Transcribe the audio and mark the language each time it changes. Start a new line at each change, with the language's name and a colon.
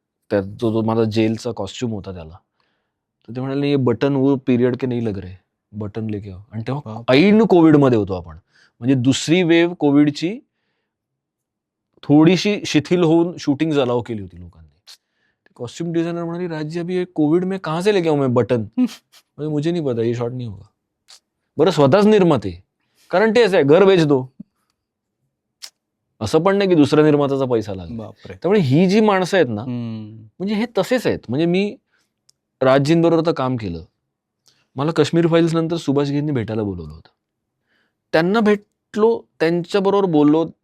Marathi: त्यात जो माझा जेलचा कॉस्ट्युम होता त्याला, तर ते म्हणाले
Hindi: ये बटन वो पीरियड के नहीं लग रहे, बटन लेके आओ.
Marathi: आणि तेव्हा ऐन कोविडमध्ये होतो आपण, म्हणजे दुसरी वेव्ह कोविडची थोडीशी शिथिल होऊन शूटिंग अलाव केली होती लोकांनी. कॉस्ट्यूम डिजाइनर म्हणाली,
Hindi: राज अभी कोविड में कहाँ से लेके आऊं मैं बटन? म्हणजे मुझे नहीं पता, ये शॉट नहीं होगा.
Marathi: बरं स्वतःच निर्माते, कारण तेच आहे,
Hindi: घर बेच दो.
Marathi: असं पण नाही की दुसऱ्या निर्मात्याचा पैसा लागला. बापरे. त्यामुळे ही जी माणसं आहेत ना, म्हणजे हे तसेच आहेत. म्हणजे मी राजजींबरोबर तर काम केलं. मला काश्मीर फाईल्स नंतर सुभाषजींनी भेटायला बोलवलं होतं. त्यांना भेटलो, त्यांच्याबरोबर बोललो.